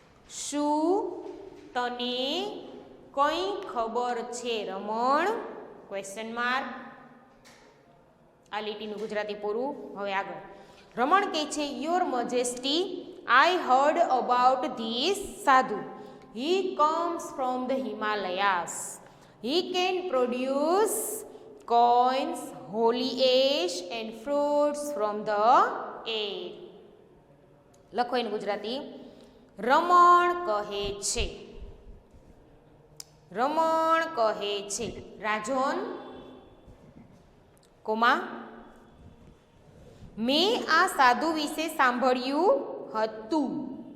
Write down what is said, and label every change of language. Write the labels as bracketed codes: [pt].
[gu] શું તને કંઈ ખબર છે, રમણ? Question mark. આ લીટીનું ગુજરાતી પૂરું. હવે આગળ રમણ કહે છે, [en] Your majesty, I heard about this sadhu. He comes from the Himalayas. He can produce coins, holy ash and fruits from the air. [gu] લખો એનું ગુજરાતી. રમણ કહે છે, રમણ કહે છે, રાજોન કોમા મેં આ સાધુ વિશે સાંભળ્યું હતું.